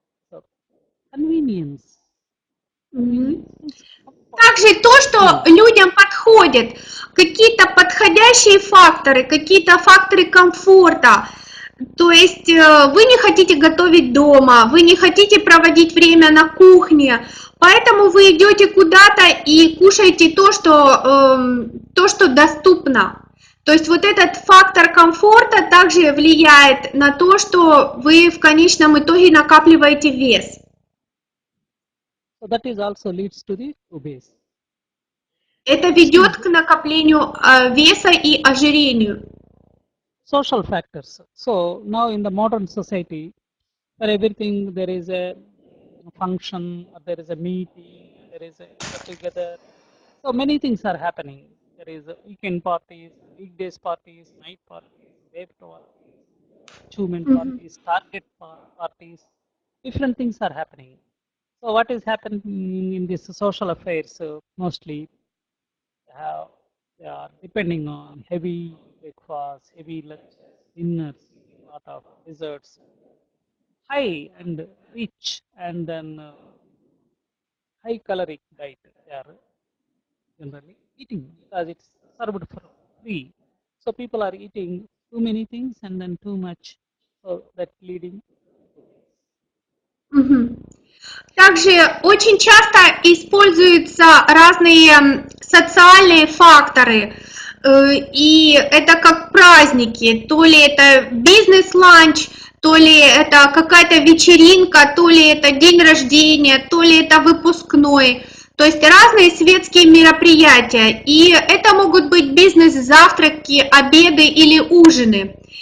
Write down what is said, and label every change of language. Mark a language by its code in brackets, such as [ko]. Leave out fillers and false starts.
[en] So convenience. [ru] Также то, что людям подходит, какие-то подходящие факторы, какие-то факторы комфорта. То есть вы не хотите готовить дома, вы не хотите проводить время на кухне, поэтому вы идете куда-то и кушаете то, что доступно. То есть вот этот фактор комфорта также влияет на то, что вы в конечном итоге накапливаете вес. [en] So that is also leads to the obesity. [ru] Это ведет к накоплению веса и ожирению. [en] Social factors. So now in the modern society, for everything there is a function, or there is a meeting, there is a get together. So many things are happening. There is weekend parties, weekdays parties, night parties, web parties, achievement parties, target parties. Different things are happening. So what is happening in this social affairs? Mostly they are depending on heavy breakfast, heavy lunches, dinners, a lot of desserts, high and rich, and then high caloric diet. They are generally eating because it's served for free. So people are eating too many things and then too much, so that leading. [ru] Также очень часто используются разные социальные факторы, и это как праздники, то ли это бизнес-ланч, то ли это какая-то вечеринка, то ли это день рождения, то ли это выпускной, то есть разные светские мероприятия, и это могут быть бизнес-завтраки, обеды или ужины.